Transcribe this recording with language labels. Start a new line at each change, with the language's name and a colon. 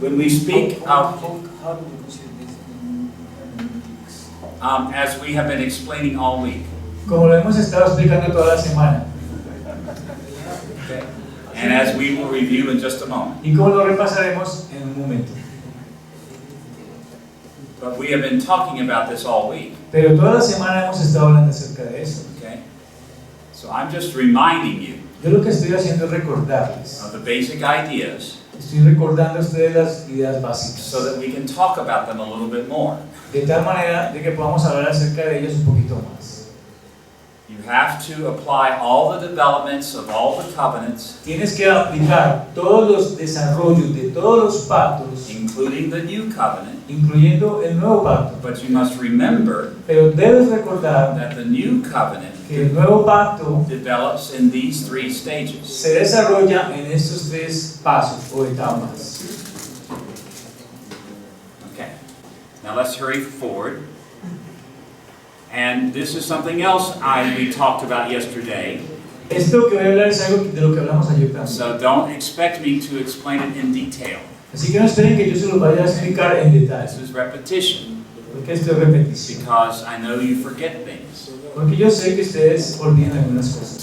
English: When we speak of, as we have been explaining all week,
Spanish: Como lo hemos estado explicando toda la semana
English: okay, and as we will review in just a moment,
Spanish: y como lo repasaremos en un momento.
English: but we have been talking about this all week.
Spanish: Pero toda la semana hemos estado hablando acerca de eso.
English: Okay, so I'm just reminding you
Spanish: Yo lo que estoy haciendo es recordarles.
English: of the basic ideas
Spanish: Estoy recordando a ustedes las ideas básicas.
English: so that we can talk about them a little bit more.
Spanish: De tal manera de que podamos hablar acerca de ellos un poquito más.
English: You have to apply all the developments of all the covenants,
Spanish: Tienes que aplicar todos los desarrollos de todos los pactos,
English: including the new covenant,
Spanish: incluyendo el nuevo pacto.
English: but you must remember
Spanish: Pero debes recordar
English: that the new covenant
Spanish: que el nuevo pacto
English: develops in these 3 stages.
Spanish: se desarrolla en estos 3 pasos o etapas.
English: Okay, now let's hurry forward. And this is something else we talked about yesterday,
Spanish: Esto que voy a hablar es algo de lo que hablamos ayer también.
English: so don't expect me to explain it in detail.
Spanish: Así que no esperen que yo se los vaya a explicar en detalle.
English: This is repetition.
Spanish: ¿Por qué esto es repetición?
English: Because I know you forget things.
Spanish: Porque yo sé que ustedes olvidan algunas cosas.